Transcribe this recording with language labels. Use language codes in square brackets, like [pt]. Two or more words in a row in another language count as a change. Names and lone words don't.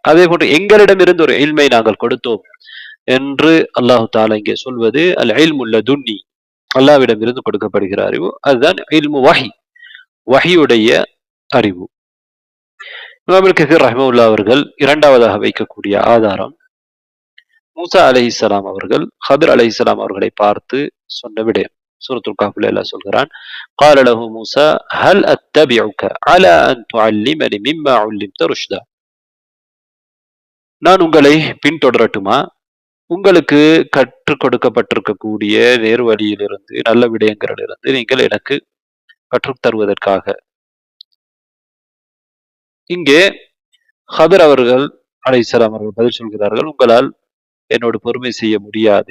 [ta] அதே போன்று எங்களிடமிருந்து ஒரு இல்மை நாங்கள் கொடுத்தோம் என்று அல்லாஹு தாலா இங்கே சொல்வது [ar] العلم اللدني, [ta] அல்லாஹ்விடம் இருந்து கொடுக்கப்படுகிற அறிவு, அதுதான் [ar] علم الوحي, [ta] வஹியுடைய அறிவு. இமாம் இப்னு கஸீர் ரஹ்மத்துல்லாஹி அவர்கள் இரண்டாவதாக வைக்கக்கூடிய ஆதாரம், மூசா அலைஹிஸ்ஸலாம் அவர்கள் ஹதர் அலைஹிஸ்ஸலாம் அவர்களை பார்த்து சொன்ன விடயம். சூரத்துல் கஹ்ஃப்ல அல்லாஹ் சொல்கிறான், [ar] قال له موسى هل اتبعك على ان تعلمني مما علمت رشدا. [ta] நான் உங்களை பின்தொடரட்டுமா உங்களுக்கு கற்றுக் கொடுக்கப்பட்டிருக்கக்கூடிய நேர் வழியிலிருந்து, நல்ல விடயங்களிலிருந்து நீங்கள் எனக்கு கற்றுத் தருவதற்காக. இங்கே ஹதர் அவர்கள் அலைஹிஸ்ஸலாம் அவர்கள் பதில் சொல்கிறார்கள், உங்களால் என்னோடு பொறுமை செய்ய முடியாது.